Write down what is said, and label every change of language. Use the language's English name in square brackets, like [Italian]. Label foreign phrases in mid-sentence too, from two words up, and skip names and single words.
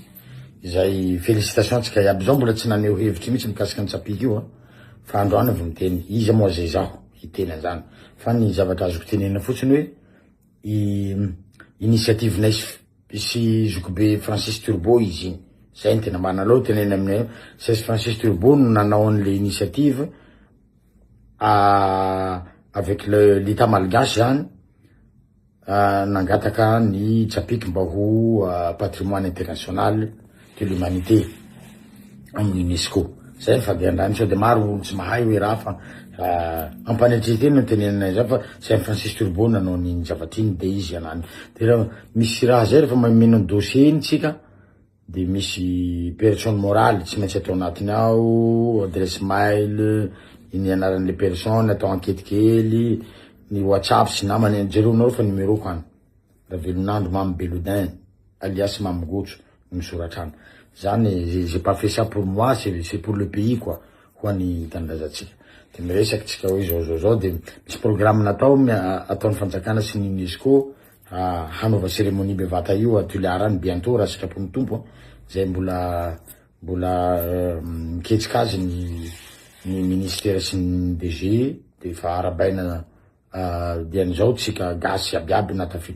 [Malagasy] Izay félicitations tsika iaby zao mbola tsy naneho hevitry mihitsy mikasiky ny tsapiky io. Fa androany avy miteny iza moa zay zaho hiteny anjana. Fa ny zavatra azoko tenena fotsiny hoe initiative nay sy zokobe Francis Turbo izy iny. Zay ny tena manalao tenena aminay. C'est Francis Turbo no nanao an'le initiative [French] avec l'état malgache [Malagasy] zany. Nangataka ny tsapiky mba ho [French] patrimoine international de l'humanité [Malagasy] amin'ny UNESCO. Zay fa de andrany sao de maro olo tsy mahay hoe raha fa ampanetreteny no tenenanay zay fa Saint Francis Turbo nanao ny zavatry iny de izy anany. De raha misy raha zay rehefa mameno dossier iny tsika de misy [French] personne morale [Malagasy] tsy maintsy atao anatiny ao, [French] adresse mail, [Malagasy] iny anaran'le personne, atao enquête kely, ny WhatsApp sy namany jeronao fa numéro ko any. Ravelonandro Mamy Belodin alias Mamy Gotso misoratrano. [French] Zany j'ai pas fait ça pour moi, c'est pour le pays quoi. [Malagasy] Ho any tandazatsika. De miresaky tsika hoe zao de misy programme natao ataon'ny fanjakana sy ny UNESCO hanova cérémonie bevata io atularany bientôt raha sitrapon'ny tompo. Zay mbola miketsiky azy ny ministère sy ny DG de fa arabaina dian'izao tsika gasy abiaby natafitra